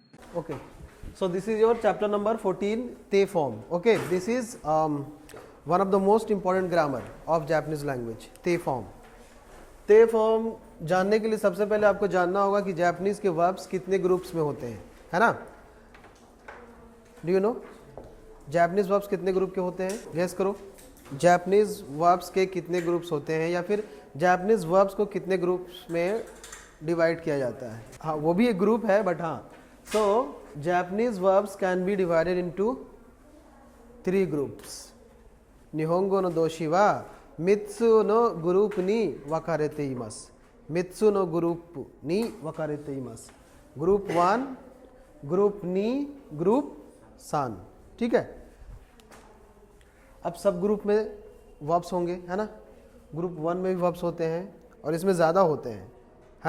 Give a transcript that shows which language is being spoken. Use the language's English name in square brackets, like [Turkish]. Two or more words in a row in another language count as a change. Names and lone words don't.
[English] Okay. So this is your chapter number 14, te form. Okay. This is one of the most important grammar of Japanese language, te form. [Hindi] ते फॉर्म जानने के लिए सबसे पहले आपको जानना होगा कि जापानीज के वर्ब्स कितने ग्रुप्स में होते हैं, है ना? [English] do you know Japanese verbs [Hindi] कितने ग्रुप के होते हैं? गेस करो, [English] Japanese verbs [Hindi] के कितने ग्रुप्स होते हैं, या फिर [English] Japanese verbs [Hindi] को कितने ग्रुप्स में डिवाइड किया जाता है? हाँ, वो भी एक ग्रुप है, [English] बट हाँ, so Japanese verbs can be divided into 3 groups. [Japanese] 日本語 の 動詞 は 三つ の グループ に 分かれて います. 三つ の グループ に 分かれて います. グループ 1、グループ 二、グループ 三. [Hindi] ठीक है. अब सब ग्रुप में वर्ब्स होंगे, है ना? ग्रुप 1 में भी वर्ब्स होते हैं और इसमें ज़्यादा होते हैं, है ना?